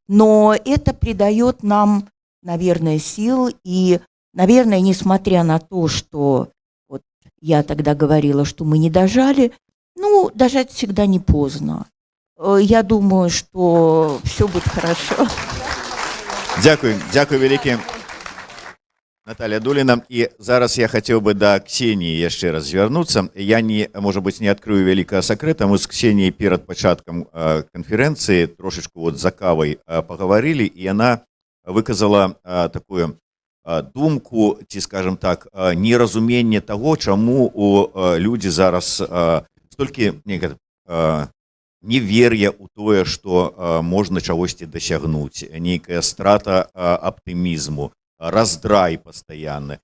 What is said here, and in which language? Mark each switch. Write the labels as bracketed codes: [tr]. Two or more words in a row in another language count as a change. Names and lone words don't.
[ru] Но это придает нам, наверное, сил. И, наверное, несмотря на то, что вот я тогда говорила, что мы не дожали, ну, дожать всегда не поздно. Я думаю, что все будет хорошо. [be] Дякую вялікі, Наталья Дуліна. І зараз я хотів би до Ксенії яшчэ раз звярнуцца. Я, можа быць, не адкрыю вялікага сакрэта. Мы з Ксеніяй перад пачаткам канферэнцыі трошечку вот за кавай пагаварылі, і яна выказала такую думку, ці, скажем так, неразуменне таго, чаму у людзі зараз столькі невер'я ў тое, што можна чагосьці дасягнуць, нейкая страта аптымізму, раздрай пастаянны.